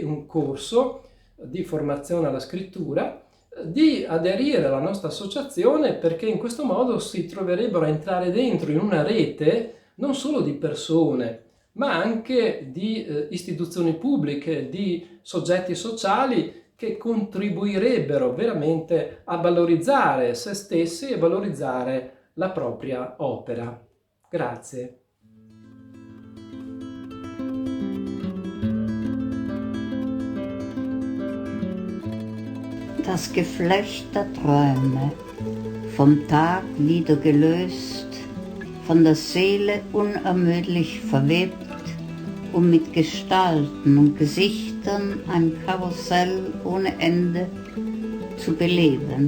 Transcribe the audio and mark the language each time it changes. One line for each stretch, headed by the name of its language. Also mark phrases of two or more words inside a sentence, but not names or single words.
Italian: un corso di formazione alla scrittura, di aderire alla nostra associazione, perché in questo modo si troverebbero a entrare dentro in una rete non solo di persone, ma anche di istituzioni pubbliche, di soggetti sociali che contribuirebbero veramente a valorizzare se stessi e valorizzare la propria opera. Grazie.
German: Das Geflecht der Träume, vom Tag wieder gelöst, von der Seele unermüdlich verwebt und mit Gestalten und Gesichtern Lichtern ein Karussell ohne Ende zu beleben.